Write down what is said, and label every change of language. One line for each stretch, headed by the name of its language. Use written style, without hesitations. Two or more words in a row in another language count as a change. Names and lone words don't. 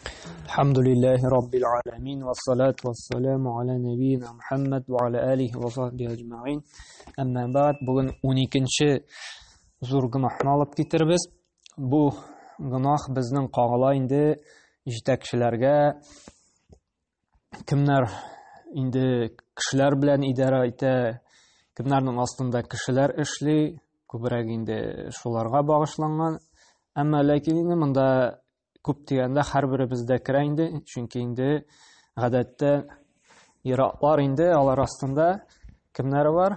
Arabic: الحمد لله رب العالمين والصلاة والسلام على نبينا محمد وعلى آله وصحبه أجمعين. أما بعد,
Tatar: бүген 12-нче зур гөнаһны алып китербез. Бу гөнаһ безнең кагыла инде җитәкчеләргә, кемнәр инде кешеләр белән идарә итә, кемнәрнең астында кешеләр эшли, күбрәк инде шуларга багышланган. Әмма ләкин инде монда күп дигәндә һәрберебездә керә инде, чөнки инде гадәттә иратлар инде алар астында кемнәре бар?